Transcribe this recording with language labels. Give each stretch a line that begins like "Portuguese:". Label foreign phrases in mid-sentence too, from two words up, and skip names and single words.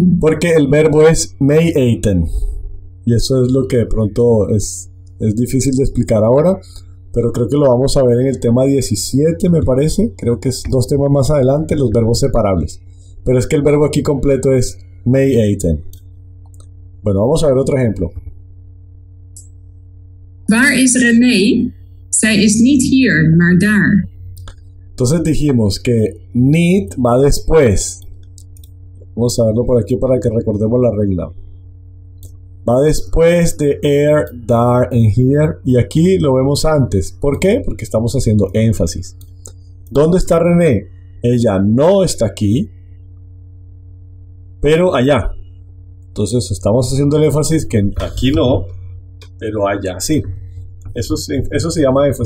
Spanish: Porque el verbo es
Dutch: may eaten.
Spanish: Y eso es lo que de pronto es difícil de explicar ahora. Pero creo que lo vamos a ver en el tema 17, me parece. Creo que es 2 temas más adelante, los verbos separables. Pero es que el verbo aquí completo es
Dutch: may eaten.
Spanish: Bueno, vamos a ver otro ejemplo.
Dutch: Waar is René? Zij is niet hier, maar daar.
Spanish: Entonces dijimos que need va después. Vamos a verlo por aquí para que recordemos la regla. Va después de er, dar and here. Y aquí lo vemos antes. ¿Por qué? Porque estamos haciendo énfasis. ¿Dónde está René? Ella no está aquí, pero allá. Entonces estamos haciendo el énfasis que aquí no, pero allá sí. Eso se llama énfasis.